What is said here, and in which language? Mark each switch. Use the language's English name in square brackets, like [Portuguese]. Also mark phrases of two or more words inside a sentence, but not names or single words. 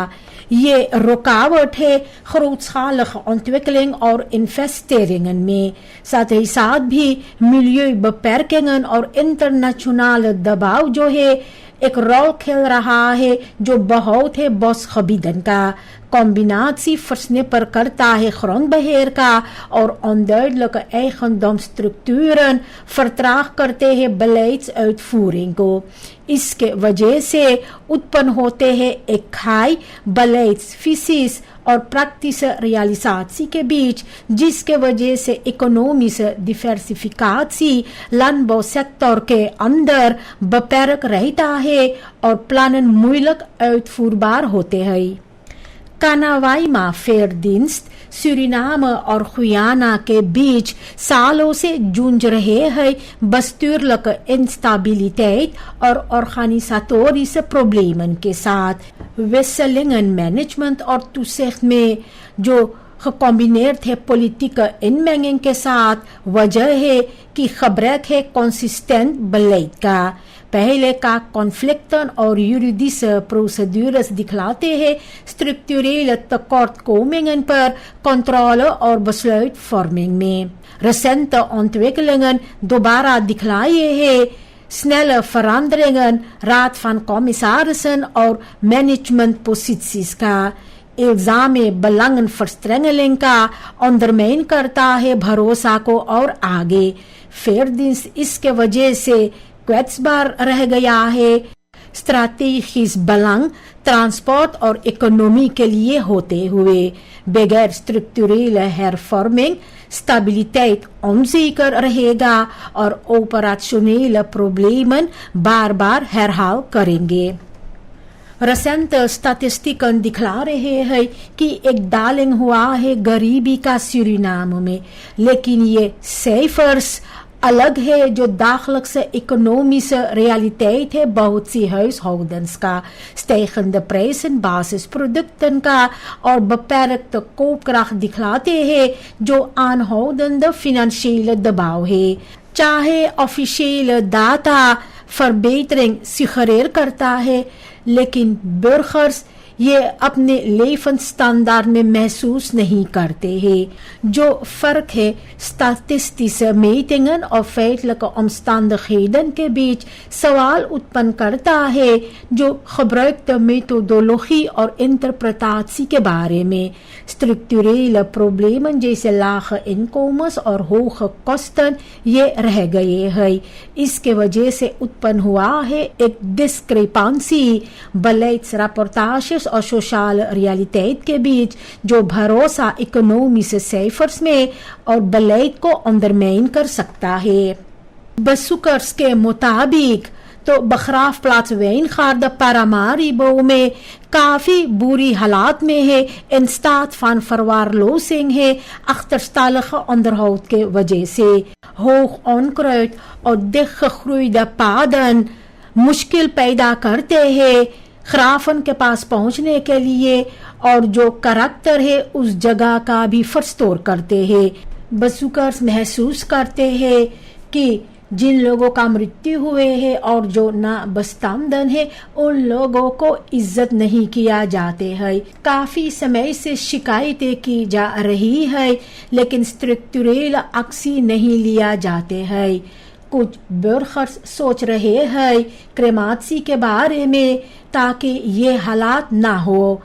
[Caribbean Hindustani] ये रुकावट है [Dutch] grootschalige ontwikkeling [Caribbean Hindustani] और investeringen में. साथ ही साथ भी milieubeperkingen और internationale दबाव जो है एक रोल खेल रहा है जो बहुत है bosgebieden का. [Dutch] combinatie versnipper [Caribbean Hindustani] करता है grondbeheer का और [Dutch] onduidelijke eigendomsstructuren vertraag [Caribbean Hindustani] करते हैं beleidsuitvoering को. इसके वजह से उत्पन्न होते हैं एक खाई beleidsvisies और [Dutch] praktische realisatie [Caribbean Hindustani] के बीच जिसके वजह से [Dutch] economische diversificatie landbouwsector [Caribbean Hindustani] के अंदर beperkt रहता है और [Dutch] plannen moeilijk uitvoerbaar [Caribbean Hindustani] होते हैं. Kanawaima Veerdienst सूरीनाम और गुयाना के बीच सालों से जूझ रहे हैं [Dutch] bestuurlijke instabiliteit [Caribbean Hindustani] और [Dutch] organisatorische problemen [Caribbean Hindustani] के साथ. [Dutch] wisselingen management [Caribbean Hindustani] और toezicht में जो gecombineerd है [Dutch] politieke inmenging [Caribbean Hindustani] के साथ वजह है कि gebrek है [Dutch] consistent beleid [Caribbean Hindustani] का. पहले का कॉन्फ्लिक्टन और [Dutch] juridische procedures [Caribbean Hindustani] दिखलाते हैं [Dutch] structurele tekortkomingen [Caribbean Hindustani] पर controle और besluitvorming में. [Dutch] Recente ontwikkelingen [Caribbean Hindustani] दोबारा दिखलाए हैं [Dutch] snelle veranderingen, raad van commissarissen और management posities [Caribbean Hindustani] का इल्जाम [Dutch] belangenverstrengeling का [Caribbean Hindustani] ondermijn करता है भरोसा को और आगे Veerdienst इसके वजह से kwetsbaar रह गया है [Dutch] strategisch belang transport [Caribbean Hindustani] और इकोनॉमी के लिए होते हुए बगैर [Dutch] structurele hervorming stabiliteit onzeker [Caribbean Hindustani] रहेगा और [Dutch] operationele problemen [Caribbean Hindustani] बार-बार herhaal करेंगे [Dutch] recent statistieken [Caribbean Hindustani] दिखला रहे हैं कि एक डालिंग हुआ है गरीबी का सूरीनाम में लेकिन ये cijfers अलग है जो [Dutch] dagelijkse economische realiteit [Caribbean Hindustani] है बहुत सी huishoudens का [Dutch] stijgende prijzen basisproducten [Caribbean Hindustani] का और [Dutch] beperkte koopkracht [Caribbean Hindustani] दिखलाते हैं जो [Dutch] aanhoudende financiële [Caribbean Hindustani] दबाव है चाहे [Dutch] officiële data verbetering suggereer [Caribbean Hindustani] करता है लेकिन burgers ये अपने levensstandaard में महसूस नहीं करते हैं जो फर्क है [Dutch] statistische metingen [Caribbean Hindustani] और feitelijke omstandigheden के बीच सवाल उत्पन्न करता है जो [Dutch] gebruikte methodologie [Caribbean Hindustani] और interpretatie के बारे में [Dutch] structurele problemen [Caribbean Hindustani] जैसे [Dutch] lage inkomens [Caribbean Hindustani] और [Dutch] hoge kosten [Caribbean Hindustani] ये रह गए हैं इसके वजह से उत्पन्न हुआ है एक [Dutch] discrepantie beleidsrapportages [Caribbean Hindustani] और सोशल रियलिटेट के बीच जो भरोसा [Dutch] economische cijfers [Caribbean Hindustani] में और बeleid को ondermijn कर सकता है bezoekers के मुताबिक तो begraafplaats Wijngaarden Paramaribo में काफी बुरी हालात में है in [Dutch] staat van verwaarlozing [Caribbean Hindustani] है [Dutch] achterstallige onderhoud [Caribbean Hindustani] के वजह से [Dutch] hoog onkruid [Caribbean Hindustani] और [Dutch] dichtgegroeide paden [Caribbean Hindustani] मुश्किल पैदा करते हैं खराफन के पास पहुंचने के लिए और जो करैक्टर है उस जगह का भी फरस्तोर करते हैं बसुकर्स महसूस करते हैं कि जिन लोगों का मृत्यु हुए है और जो ना बस्तामदन है उन लोगों को इज्जत नहीं किया जाते है काफी समय से शिकायतें की जा रही है लेकिन [English] structural action [Caribbean Hindustani] नहीं लिया जाते है कुछ burgers सोच रहे हैं क्रेमासी के बारे में ताकि ये हालात ना हो